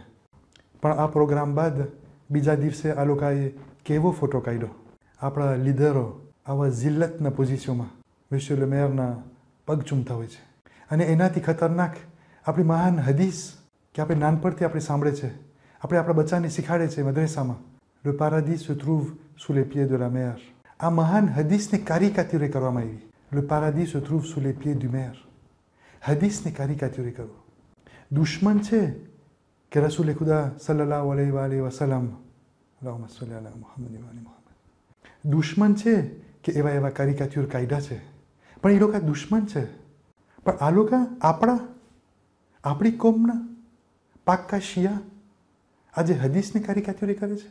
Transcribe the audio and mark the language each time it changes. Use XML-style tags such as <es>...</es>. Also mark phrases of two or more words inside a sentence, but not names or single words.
<gu>પણ આ પ્રોગ્રામ બાદ બીજા દિવસે આ લોકોએ કેવો ફોટો કાઢ્યો. આપણા લીડરો આવા જિલ્લતના પોઝિશનમાં મિસ્ટર મેયરના પગ ચૂમતા હોય છે. અને એનાથી ખતરનાક આપણી મહાન હદીસ કે આપણે નાનપણથી આપણે સાંભળે છે, આપણે આપણા બચ્ચાને શીખાડે છે મદ્રેસામાં,</gu> <fr>le paradis se trouve sous les pieds de la mer.</fr> <gu>આ મહાન હદીસને કારિકાચુરી કરવામાં આવી.</gu> <fr>le paradis se trouve sous les pieds du mer.</fr> <gu>હદીસને કારિકાચુરી કરો. દુશ્મન છે કે રસૂલ ખુદા</gu> <ar>صلى الله عليه وسلم، اللهم صل على محمد وآل محمد.</ar> <gu>દુશ્મન છે કે એવા કારિકાચુર કાયદા છે, પણ એ લોકો દુશ્મન છે. પણ આ લોકો આપણી કોમના પાક્કા શિયા આજે હદીસની કારિકાચુરી કરે છે.</gu>